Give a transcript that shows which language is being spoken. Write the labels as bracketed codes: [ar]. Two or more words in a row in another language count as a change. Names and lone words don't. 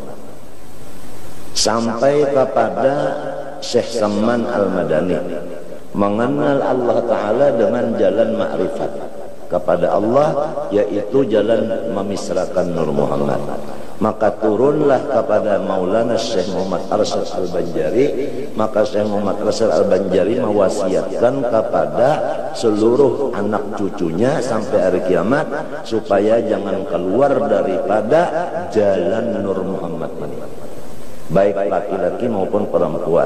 [id] Sampai kepada Syekh Salman Al-Madani, mengenal Allah Ta'ala dengan jalan makrifat kepada Allah, yaitu jalan memisrakan Nur Muhammad. Maka turunlah kepada Maulana Syekh Muhammad Arsyad Al-Banjari. Maka Syekh Muhammad Arsyad Al-Banjari mewasiatkan kepada seluruh anak cucunya sampai hari kiamat supaya jangan keluar daripada jalan Nur Muhammad ini, baik laki-laki maupun perempuan.